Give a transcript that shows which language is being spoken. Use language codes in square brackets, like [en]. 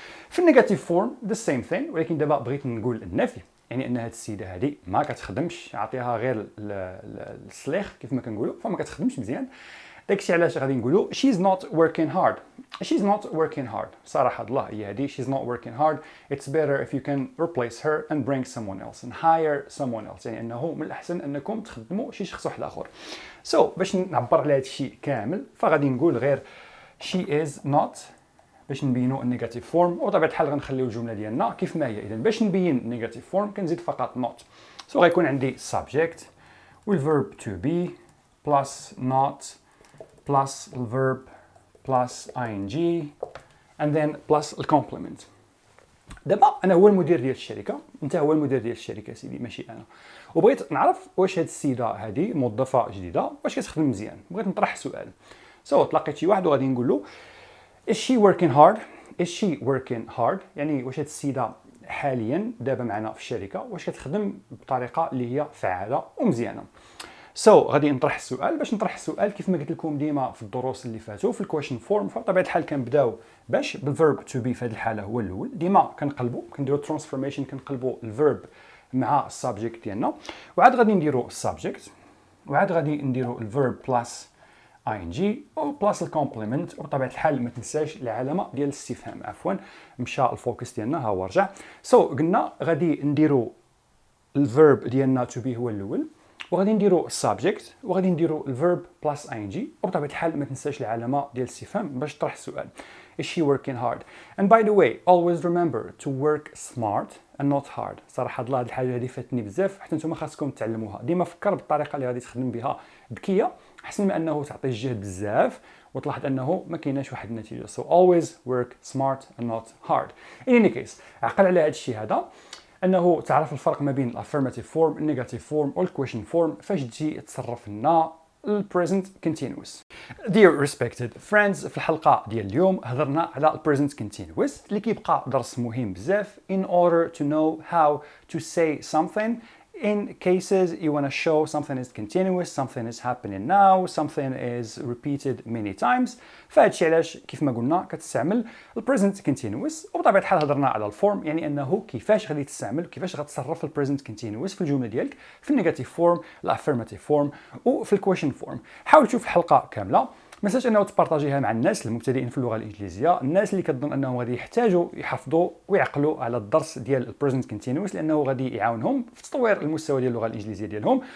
[ar] في النيجاتيف فورم [en] ذا سيم ثين، [ar] ولكن دابا بغيت نقول النفي، يعني ان هاد السيده هذه ما كتخدمش، عطيها غير السليخ كيف ما كنقولوا، فما كتخدمش مزيان. داكشي علاش غادي نقولوا [en] she's not working hard. she's not working hard. [ar] صراحه الله هي هذه [en] she's not working hard. it's better if you can replace her and bring someone else and hire someone else. [ar] يعني انه من الاحسن انكم تخدموا شي شخص واحد اخر. باش نعبر على هذا الشيء كامل فغادي نقول غير [en] she is not [ar] باش نبينوا النيجاتيف فورم، وطبيعه الحال غنخليو الجمله ديالنا كيف ما هي. اذا باش نبين النيجاتيف فورم كنزيد فقط not. غيكون عندي subject والverb [en] to be plus not plus [ar] الverb [en] plus ing and then plus [ar] الكومبلمنت. دابا انا هو المدير ديال الشركه، انت هو المدير ديال الشركه سيدي ماشي انا، وبغيت نعرف واش هاد السيده هذه موظفه جديده واش كتخدم مزيان. بغيت نطرح سؤال. تلقيت شي واحد وغادي نقول له [en] is she working hard. is she working hard [ar] يعني واش هاد السيده حاليا دابا معنا في الشركه واش كتخدم بطريقه اللي هي فعاله ومزيانه. غادي نطرح السؤال. باش نطرح السؤال كيف ما قلت لكم ديما في الدروس اللي فاتوا في الكويشن فورم، فبطبيعه الحال كنبداو باش بالفيرب تو بي في هذه الحاله هو الاول. ديما كنقلبوا كنديروا ترانسفورميشن، كنقلبوا الفيرب مع السبجكت ديالنا، وعاد غادي نديروا السبجكت، وعاد غادي نديروا الفيرب بلس ing او بلس الكومبليمنت، وبطبيعه الحال ما تنساش العلامه ديال الاستفهام. عفوا مشى الفوكس ديالنا ها هو رجع. قلنا غادي نديروا الفيرب ديالنا تو بي هو الاول، وغادي نديروا السبجكت، وغادي نديروا الفيرب بلس ing، وبطبيعه الحال ما تنساش العلامه ديال الاستفهام باش تطرح السؤال. [en] is she working hard. and by the way always remember to work smart and not hard. [ar] صراحه الله هذه الحاجه هذه فاتني بزاف، حتى نتوما خاصكم تعلموها. ديما فكر بالطريقه اللي غادي تخدم بها ذكيه احسن من انه تعطي الجهد بزاف وتلاحظ انه ما كايناش واحد النتيجه. [en] so always work smart and not hard. in any case [ar] عقل على هذا الشيء هذا، انه تعرف الفرق ما بين الافيرماتيف فورم النيجاتيف فورم والكويشن فورم فاش تجي تصرف لنا البريزنت كونتينوس. [en] Dear respected friends، [ar] في الحلقه ديال اليوم هضرنا على البريزنت كونتينوس اللي كيبقى درس مهم بزاف [en] in order to know how to say something in cases you want to show something is continuous, something is happening now, something is repeated many times. [ar] فهادشي علاش كيف ما قلنا كتستعمل البريزنت كونتينوس. وبطبيعه الحال هضرنا على الفورم، يعني انه كيفاش غادي تستعمل كيفاش غتصرف البريزنت كونتينوس في الجمله ديالك في النيجاتيف فورم الافيرماتيف فورم وفي الكويشن فورم. حاول تشوف الحلقه كامله، ما تنساش انه تبارطاجيها مع الناس المبتدئين في اللغه الانجليزيه، الناس اللي كتظن انهم غادي يحتاجوا يحفظوا ويعقلوا على الدرس ديال البريزنت كونتينوس لانه غادي يعاونهم في تطوير المستوى ديال اللغه الانجليزيه ديالهم.